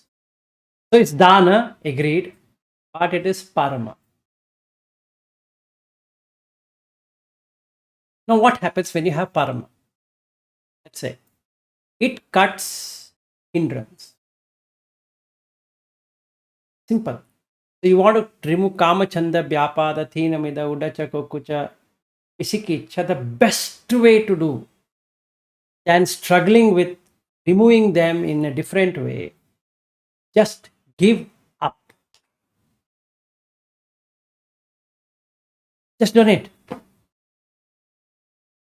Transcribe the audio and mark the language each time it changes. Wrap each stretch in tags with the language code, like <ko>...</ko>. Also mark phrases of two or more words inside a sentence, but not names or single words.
<en>So it's dana, agreed, but it is parama. Now, what happens when you have parama? Let's say it cuts hindrance. Simple. So you want to remove</en> <pi>kama chanda vyapada thina mida udacha kokucha isikicha.</pi> <en>The best way to do than struggling with removing them in a different way, just give up. Just donate.</en>